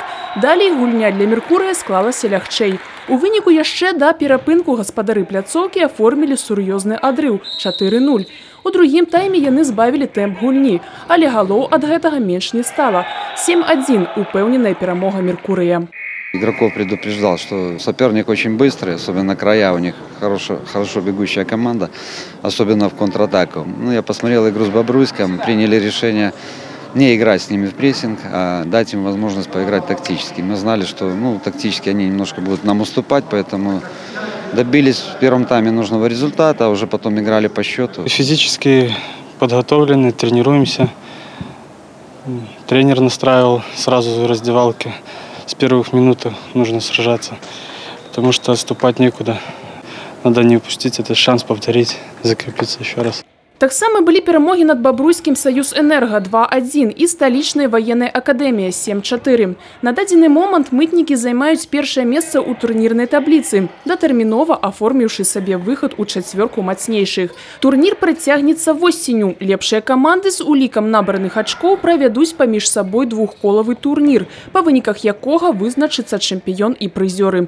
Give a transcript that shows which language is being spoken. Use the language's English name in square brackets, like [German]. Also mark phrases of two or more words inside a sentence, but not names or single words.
[Belarusian] Далей гульня для Меркурыя склалася лягчэй. У выніку яшчэ да перапынку гаспадары пляцоўкі аформілі сур'ёзны адрыў – 4-0. У другім тайме яны збавілі тэмп гульні, але галоў ад гэтага менш не стала. 7-1 – упэўненая перамога Меркурыя. [Russian] Игроков предупреждал, что соперник очень быстрый, особенно края, у них хорошо бегущая команда, особенно в контратаку. Я посмотрел игру с Бобруйском, приняли решение не играть с ними в прессинг, а дать им возможность поиграть тактически. Мы знали, что тактически они немножко будут нам уступать, поэтому добились в первом тайме нужного результата, а уже потом играли по счету. Физически подготовлены, тренируемся. Тренер настраивал сразу в раздевалке. С первых минут нужно сражаться, потому что отступать некуда. Надо не упустить этот шанс повторить, закрепиться еще раз. [Belarusian] Таксама былі перамогі над бабруйскім «Саюз-Энерго» 2-1 і сталічнай ваеннай акадэміяй 7-4. На дадзены момант мытнікі займаюць першае месца ў турнірнай табліцы, датэрмінова аформіўшы сабе выхад у чацвёрку мацнейшых. Турнір працягнецца восенню. Лепшыя каманды з улікам набраных ачкоў правядуць паміж сабой двухколавы турнір, па выніках якога вызначыцца чэмпіён і прызёры.